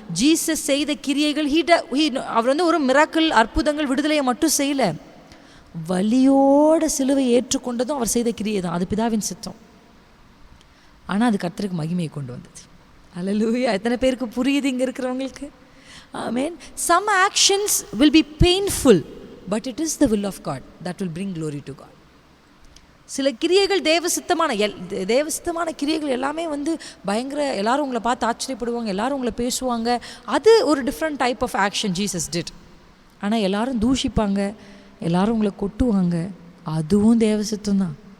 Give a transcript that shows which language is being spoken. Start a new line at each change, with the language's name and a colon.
Tamil: Jesus செய்த கிரியைகள் அவர் வந்து ஒரு மிராக்கிள், அற்புதங்கள், விடுதலையை மட்டும் செய்யலை, வலியோட சிலுவை ஏற்றுக்கொண்டதும் அவர் செய்த கிரியை தான். அது பிதாவின் சித்தம். ஆனால் அது கர்த்தருக்கு மகிமையை கொண்டு வந்தது. ஹல்லேலூயா. எத்தனை பேருக்கு புரியுது இங்கே இருக்கிறவங்களுக்கு? ஆமென்.
English: Some actions will be painful, but it is the will of God that will bring glory to God.
Tamil: சில கிரியைகள் தேவசித்தமான கிரியைகள் எல்லாமே வந்து பயங்கர, எல்லாரும் உங்களை பார்த்து ஆச்சரியப்படுவாங்க, எல்லாரும் உங்களை பேசுவாங்க. அது ஒரு
English: Different type of action Jesus did.
Tamil: ஆனால் எல்லாரும் தூஷிப்பாங்க, எல்லாரும் உங்களை கொட்டுவாங்க, அதுவும் தேவசித்தம் தான்.